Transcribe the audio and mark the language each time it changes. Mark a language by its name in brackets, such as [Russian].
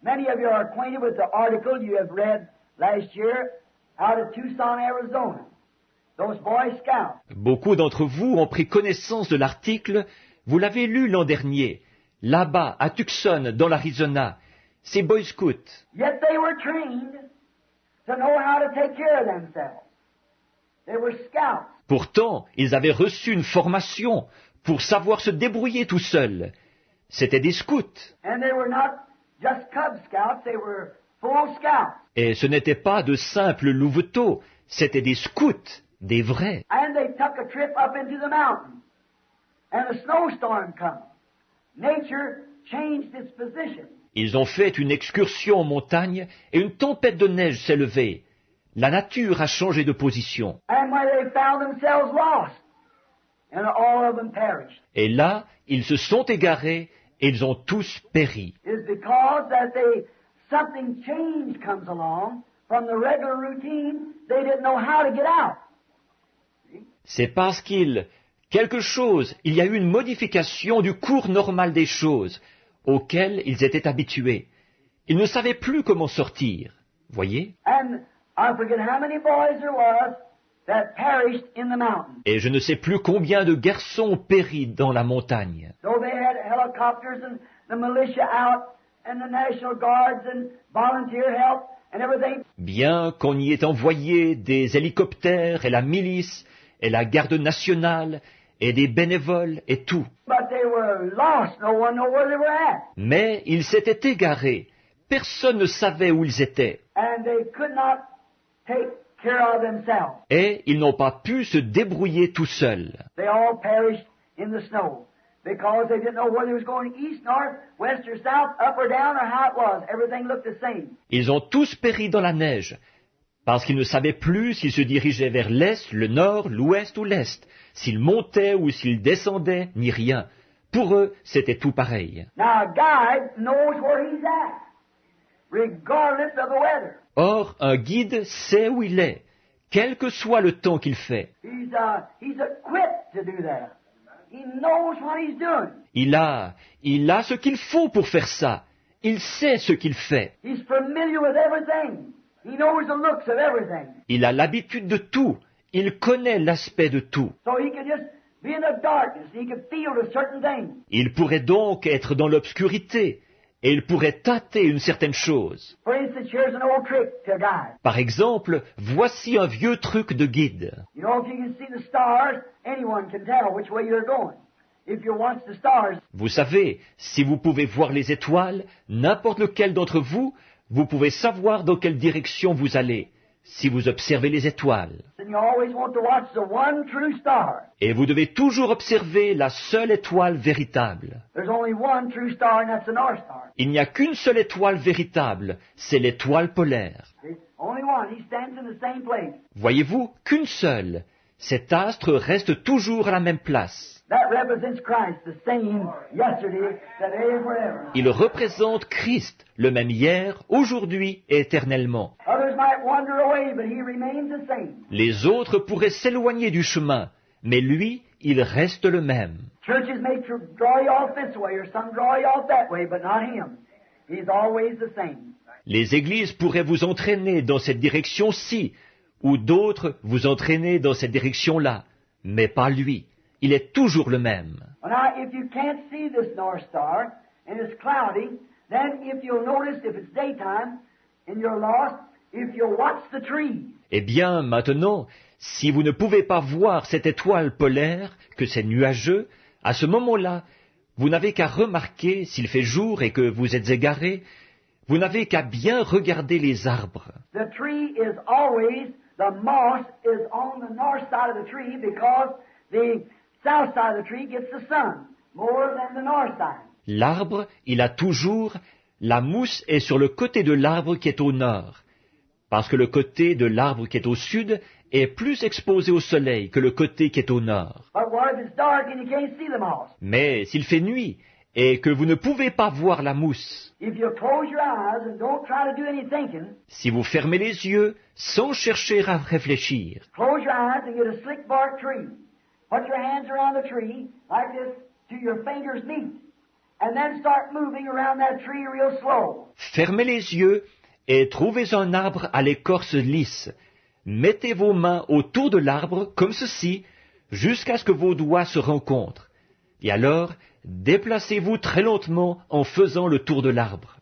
[English] Many of you are acquainted with the article you have read last year out of Tucson, Arizona. Those Boy Scouts. [French] Beaucoup d'entre vous ont pris connaissance de l'article, vous l'avez lu l'an dernier, là-bas, à Tucson, dans l'Arizona, ces Boy Scouts. [English] Yet they were trained to know how to take care of themselves. They were scouts. [French] Pourtant, ils avaient reçu une formation pour savoir se débrouiller tout seuls. C'étaient des scouts. [English] And they were not just Cub Scouts, they were full scouts. [French] Et ce n'étaient pas de simples louveteaux, c'étaient des scouts, des vrais. [English] And they took a trip up into the mountains. And a snowstorm come. Nature changed its position. [French] Ils ont fait une excursion en montagne et une tempête de neige s'est levée. La nature a changé de position. [English] And when they found themselves lost, and all of them perished. [French] Et là, ils se sont égarés et ils ont tous péri. [English] Is because that something change comes along from the regular routine, they didn't know how to get out. [French] C'est parce il y a eu une modification du cours normal des choses auxquelles ils étaient habitués. Ils ne savaient plus comment sortir. Voyez? [English] And I forget how many boys there was that perished in the mountain. [French] Et je ne sais plus combien de garçons ont péri dans la montagne. [English] So they had helicopters and the militia out and the National Guards and volunteer help and everything. [French] Bien qu'on y ait envoyé des hélicoptères et la milice et la garde nationale et des bénévoles et tout. [English] But they were lost. No one knew where they were at. [French] Mais ils s'étaient égarés. Personne ne savait où ils étaient. [English] And they could not take care of themselves. [French] Et ils n'ont pas pu se débrouiller tout seuls. [English] They all perished in the snow because they didn't know whether it was going east, north, west, or south, up or down, or how it was. Everything looked the same. [French] Ils ont tous péri dans la neige, parce qu'ils ne savaient plus s'ils se dirigeaient vers l'est, le nord, l'ouest ou l'est, s'ils montaient ou s'ils descendaient, ni rien. Pour eux, c'était tout pareil. [English] Now a guide knows where he's at, regardless of the weather. [French] Or, un guide sait où il est, quel que soit le temps qu'il fait. [English] He's equipped to do that. He knows what he's doing. [French] Il a ce qu'il faut pour faire ça. Il sait ce qu'il fait. [English] He's familiar with everything. He knows the looks of everything. [French] Il a l'habitude de tout. Il connaît l'aspect de tout. [English] So he could just be in the darkness. He could feel a certain thing. [French] Il pourrait donc être dans l'obscurité et il pourrait tâter une certaine chose. [English] For instance, here's an old trick to a guide. [French] Par exemple, voici un vieux truc de guide. [English] You know, if you can see the stars, anyone can tell which way you're going. If you watch the stars, [French] Vous savez, si vous pouvez voir les étoiles, n'importe lequel d'entre vous, vous pouvez savoir dans quelle direction vous allez, si vous observez les étoiles. [English] then you always want to watch the one true star. [French] Et vous devez toujours observer la seule étoile véritable. [English] There's only one true star, and that's the North Star. [French] Il n'y a qu'une seule étoile véritable, c'est l'étoile polaire. [English] See? Only one. He stands in the same place. [French] Voyez-vous, qu'une seule. Cet astre reste toujours à la même place. [English] That represents Christ, the same yesterday, today, and forever. [French] Il représente Christ, le même hier, aujourd'hui et éternellement. [English] Others might wander away, but he remains the same. [French] Les autres pourraient s'éloigner du chemin, mais lui, il reste le même. [English] Churches may draw you off this way, or some draw you off that way, but not him. He's always the same. [French] Les églises pourraient vous entraîner dans cette direction-ci, ou d'autres vous entraîner dans cette direction-là, mais pas lui. Il est toujours le même. [English] Well, now, if you can't see this North Star, and it's cloudy, then if you'll notice, if it's daytime, and you're lost, if you'll watch the trees, [French] Eh bien, maintenant, si vous ne pouvez pas voir cette étoile polaire, que c'est nuageux, à ce moment-là, vous n'avez qu'à remarquer, s'il fait jour et que vous êtes égaré, vous n'avez qu'à bien regarder les arbres. [English] the tree is always, the moss is on the north side of the tree because the south side of the tree gets the sun more than the north side. [French] L'arbre, il a toujours, la mousse est sur le côté de l'arbre qui est au nord, parce que le côté de l'arbre qui est au sud est plus exposé au soleil que le côté qui est au nord. [English] But what if it's dark and you can't see the moss? [French] Mais s'il fait nuit et que vous ne pouvez pas voir la mousse, [English] If you close your eyes and don't try to do any thinking, [French] si vous fermez les yeux sans chercher à réfléchir, [English] close your eyes and get a slick bark tree. Put your hands around the tree like this till your fingers meet. And then start moving around that tree real slow. [French] fermez les yeux et trouvez un arbre à l'écorce lisse. Mettez vos mains autour de l'arbre comme ceci, jusqu'à ce que vos doigts se rencontrent. Et alors, déplacez-vous très lentement en faisant le tour de l'arbre.